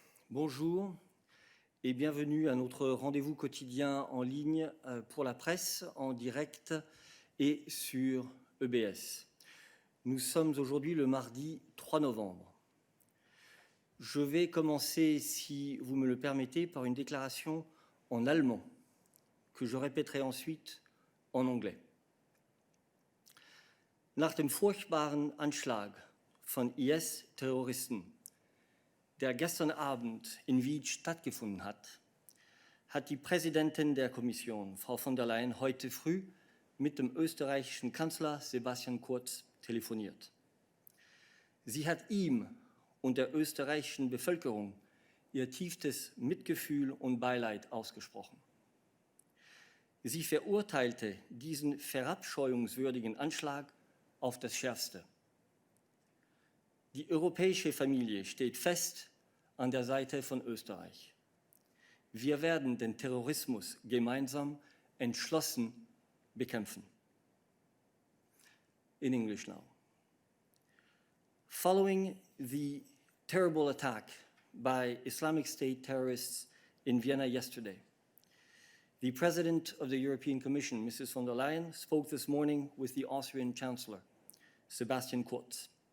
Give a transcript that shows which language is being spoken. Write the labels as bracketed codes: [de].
[fr] Bonjour et bienvenue à notre rendez-vous quotidien en ligne pour la presse, en direct et sur EBS. Nous sommes aujourd'hui le mardi 3 novembre. Je vais commencer, si vous me le permettez, par une déclaration en allemand, que je répéterai ensuite en anglais. [de] Nach dem furchtbaren Anschlag von IS-Terroristen, der gestern Abend in Wien stattgefunden hat, hat die Präsidentin der Kommission, Frau von der Leyen, heute früh mit dem österreichischen Kanzler Sebastian Kurz telefoniert. Sie hat ihm und der österreichischen Bevölkerung ihr tiefstes Mitgefühl und Beileid ausgesprochen. Sie verurteilte diesen verabscheuungswürdigen Anschlag auf das Schärfste. Die europäische Familie steht fest an der Seite von Österreich. Wir werden den Terrorismus gemeinsam entschlossen bekämpfen. [en] In English now. Following the terrible attack by Islamic State terrorists in Vienna yesterday, the President of the European Commission, Mrs. von der Leyen, spoke this morning with the Austrian Chancellor, Sebastian Kurz.